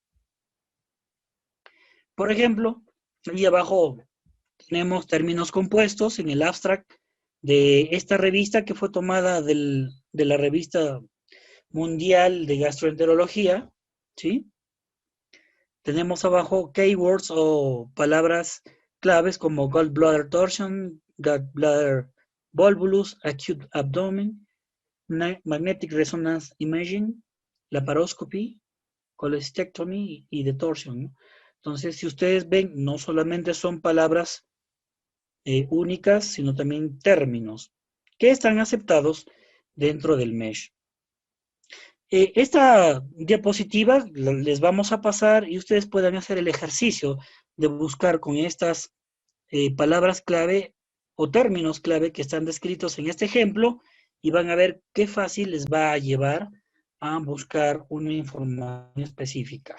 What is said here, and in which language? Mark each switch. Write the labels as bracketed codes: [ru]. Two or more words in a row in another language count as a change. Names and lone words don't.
[es] Por ejemplo, ahí abajo tenemos términos compuestos en el abstract de esta revista que fue tomada de la revista mundial de gastroenterología, ¿sí? Tenemos abajo keywords o palabras claves como [en] gallbladder torsion, gallbladder volvulus, acute abdomen, magnetic resonance imaging, [es] laparoscopy, cholecystectomy y de torsion, ¿no? Entonces, si ustedes ven, no solamente son palabras únicas, sino también términos que están aceptados dentro del MESH. Esta diapositiva les vamos a pasar y ustedes pueden hacer el ejercicio de buscar con estas palabras clave o términos clave que están descritos en este ejemplo y van a ver qué fácil les va a llevar a buscar una información específica.